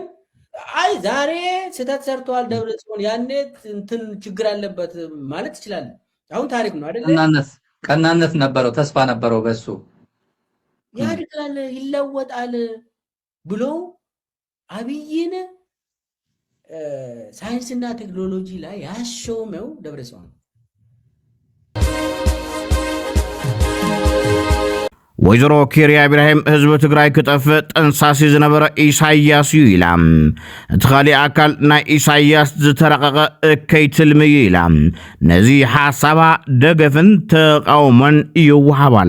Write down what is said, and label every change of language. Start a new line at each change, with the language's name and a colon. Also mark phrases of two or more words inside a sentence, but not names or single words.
Amharic: አይ ዛሬ ስህተት ሰርቷል ደብረጽዮን ያኔ እንትን ችግር አለበት ማለት ይችላል። አሁን ታሪክ ነው አይደል? ቀናነት ነበረው፣ ተስፋ ነበረው በሱ ያድጋል ይለወጣል ብሎ አብይን ሳይንስና ቴክኖሎጂ ላይ ያሾመው ደብረጽዮን።
Tigrinya: ወይዘሮ ኬርያ ኢብራሂም ህዝቢ ትግራይ ክጠፍእ ጠንሳሲ ዝነበረ ኢሳያስ እዩ ኢላ እቲ ካሊእ ኣካል ናይ ኢሳያስ ዝተረቐቐ እከይ ትልሚ እዩ ኢላ ነዚ ሓሳባ ደገፍን ተቃውሞን ይወሃብ ኣሎ።